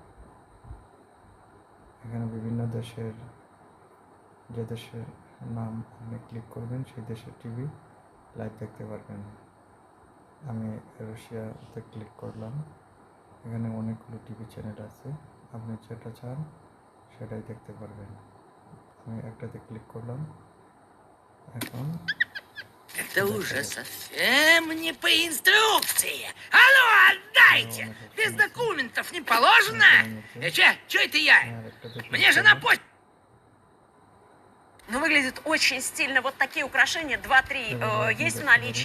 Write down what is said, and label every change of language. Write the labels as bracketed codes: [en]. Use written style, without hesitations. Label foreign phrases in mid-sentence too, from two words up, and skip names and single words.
[bn] এখানে বিভিন্ন দেশের, যে দেশের নাম আপনি ক্লিক করবেন সেই দেশের টিভি লাইভ দেখতে পারবেন। আমি রাশিয়াতে ক্লিক করলাম। এখানে অনেকগুলো টিভি চ্যানেল আছে, আপনি যেটা চান সেটাই দেখতে পারবেন। আমি একটাতে ক্লিক করলাম। এখন [ru] Это уже совсем не по инструкции. А ну, отдайте! Без документов не положено? Че это я? Мне же на почту. Ну, выглядит очень стильно. Вот такие украшения 2-3 есть в наличии.